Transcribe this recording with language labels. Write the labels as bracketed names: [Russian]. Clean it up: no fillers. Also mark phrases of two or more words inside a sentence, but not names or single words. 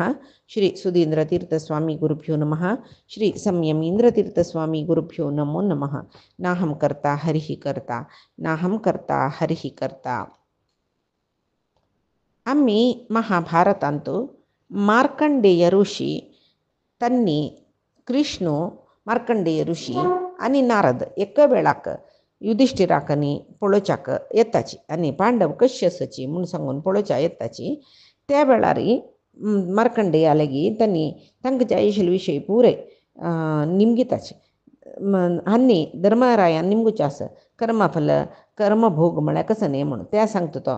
[Sanskrit] श्री सुधींद्रतीर्थस्वामी गुरुभ्यो नमः। श्री संयमींद्रतीर्थस्वामी गुरुभ्यो नमो नमः। नाहं कर्ता हरिः कर्ता नाहं कर्ता हरिः कर्ता. [Konkani] आम्ही महाभारतांतू मार्कंडेय ऋषी त्यांनी कृष्ण मार्कंडेय ऋषी आणि नारद एका वेळाक युधिष्ठिराकनी पळोवच्याक येताची आणि पांडव कशी आसाची म्हूण सांगून पळोवच्या येताची त्या वेळारी मार्कंडेय लेगी त्यांनी तांकां जाय आशिल्ले विशय पुरे निमगिताचे हांनी धर्मरायान निमगुचे आसा कर्मफल कर्मभोग म्हळ्यार कसं न्ही म्हणून त्या सांगता तो.